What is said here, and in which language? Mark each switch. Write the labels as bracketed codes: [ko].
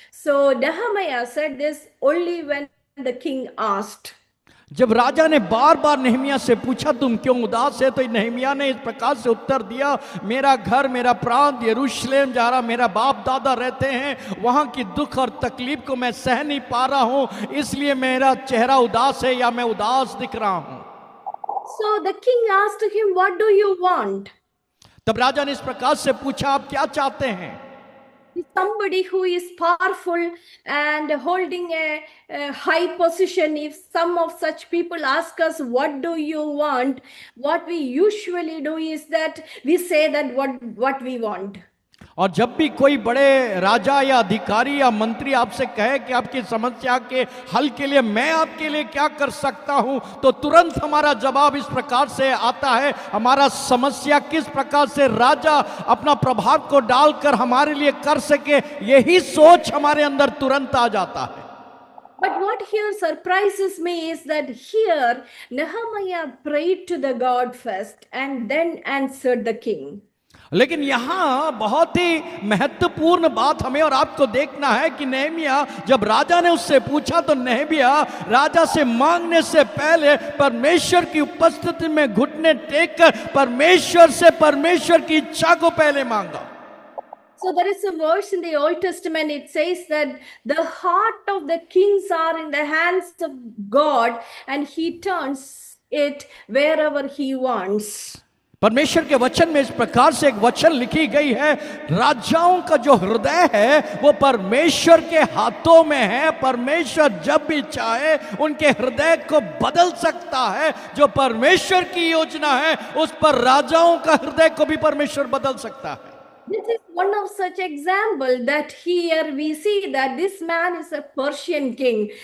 [en] So Nehemiah said this only when the king asked. [hi] जब राजा ने बार बार Nehemiah से पूछा तुम क्यों उदास है, तो नेहमिया ने इस प्रकार से उत्तर दिया, मेरा घर, मेरा प्रांत यरूशलेम जहाँ मेरा बाप दादा रहते हैं, वहाँ की दुख और तकलीफ को मैं सह नहीं पा रहा हूँ, इसलिए मेरा चेहरा उदास है या मैं उदास दिख रहा हूँ। [en] So the king asked him, "What do you want?" [hi] तब राजा ने इस प्रकार से पूछा, आप क्या चाहते हैं? [en] Somebody who is powerful and holding a high position, if some of such people ask us, "What do you want?" what we usually do is that we say that what we want. [hi] और जब भी कोई बड़े राजा या अधिकारी या मंत्री आपसे कहे कि आपकी समस्या के हल के लिए मैं आपके लिए क्या कर सकता हूं, तो तुरंत हमारा जवाब इस प्रकार से आता है, हमारा समस्या किस प्रकार से राजा अपना प्रभाव को डालकर हमारे लिए कर सके, यही सोच हमारे अंदर तुरंत आ जाता है। [en] But what here surprises me is that here Nehemiah prayed to the God first and then answered the king. [hi] लेकिन यहाँ बहुत ही महत्वपूर्ण बात हमें और आपको देखना है कि नेहमिया जब राजा ने उससे पूछा तो नेहमिया राजा से मांगने से पहले परमेश्वर की उपस्थिति में घुटने टेक कर परमेश्वर से परमेश्वर की इच्छा को पहले मांगा। [en] So there is a verse in the Old Testament, it says that the heart of the kings are in the hands of God and he turns it wherever he wants. [hi] परमेश्वर के वचन में इस प्रकार से एक वचन लिखी गई है, राजाओं का जो हृदय है वो परमेश्वर के हाथों में है, परमेश्वर जब भी चाहे उनके हृदय को बदल सकता है। जो परमेश्वर की योजना है उस पर राजाओं का हृदय को भी परमेश्वर बदल सकता है। [en] This is one of such example that here we see that this man is a Persian king.